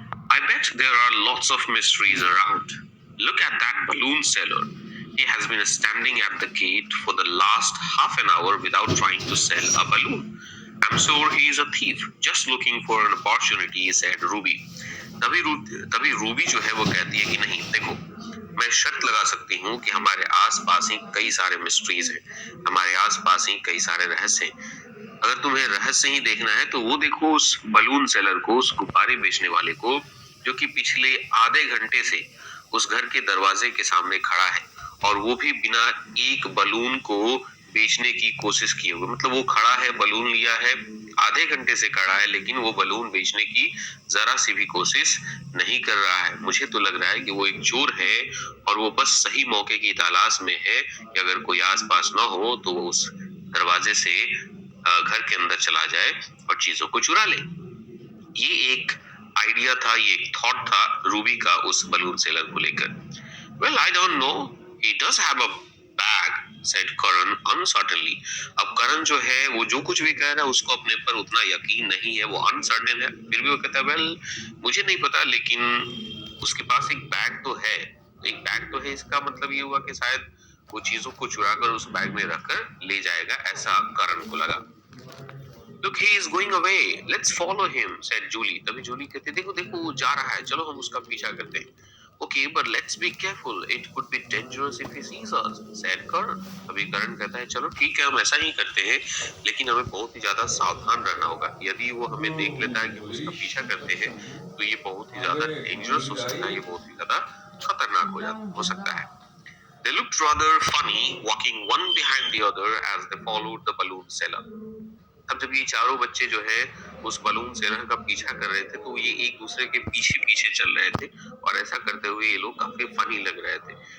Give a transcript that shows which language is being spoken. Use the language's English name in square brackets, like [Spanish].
[English] I bet there are lots of mysteries around. Look at that balloon seller. He has been standing at the gate for the last half an hour without trying to sell a balloon. I'm sure he is a thief, just looking for an opportunity, said Ruby. [Hindi] तभी Ruby जो है वो कहती है कि नहीं देखो, मैं शर्त लगा सकती हूँ कि हमारे आसपास ही कई सारे मिस्ट्रीज हैं, हमारे आसपास ही कई सारे रहस्य हैं। अगर तुम्हें रहस्य ही देखना है तो वो देखो उस बलून सेलर को, उस गुब्बारे बेचने वाले को, जो कि पिछले आधे घंटे से उस घर के दरवाजे के सामने खड़ा है और वो भी बिना एक बलून को बेचने की कोशिश किए हुए। मतलब वो खड़ा है, बलून लिया है, आधे घंटे से खड़ा है, लेकिन वो बलून बेचने की जरा सी भी कोशिश नहीं कर रहा है। मुझे तो लग रहा है कि वो एक चोर है और वो बस सही मौके की तलाश में है कि अगर कोई आसपास ना हो तो वो उस दरवाजे से घर के अंदर चला जाए और चीजों को चुरा ले। ये एक आइडिया था, ये एक थॉट था रूबी का उस बलून सेलर को लेकर। [English] Well, I don't know. He does have a bag, said Karan uncertainly. [Hindi] अब करण जो है वो जो कुछ भी कह रहा है उसको अपने पर उतना यकीन नहीं है, वो अनसर्टेन है। फिर भी वो कहता है वेल मुझे नहीं पता, लेकिन उसके पास एक बैग तो है। एक बैग तो है, इसका मतलब ये हुआ कि शायद वो चीजों को चुरा कर उस बैग में रखकर ले जाएगा, ऐसा करण को लगा। [English] Look, he is going away. Let's follow him, said Julie. [Hindi] तभी जूली कहती है देखो देखो वो जा रहा है, चलो हम उसका पीछा करते हैं। [English] Okay, but let's be careful. It could be dangerous if he sees us, said Karan. [Hindi] अभी करण कहता है चलो ठीक है हम ऐसा ही करते हैं, लेकिन हमें बहुत ही ज्यादा सावधान रहना होगा। यदि वो हमें देख लेता है कि हम उसका पीछा करते हैं तो ये बहुत ही ज्यादा डेंजरस हो सकता है, ये बहुत ही ज्यादा खतरनाक हो सकता है। [English] They looked rather funny, walking one behind the other as they followed the balloon seller. [Hindi] अब जब ये चारों बच्चे जो है उस बलून सेलर का पीछा कर रहे थे, तो ये एक दूसरे के पीछे पीछे चल रहे थे और ऐसा करते हुए ये लोग काफी फनी लग रहे थे।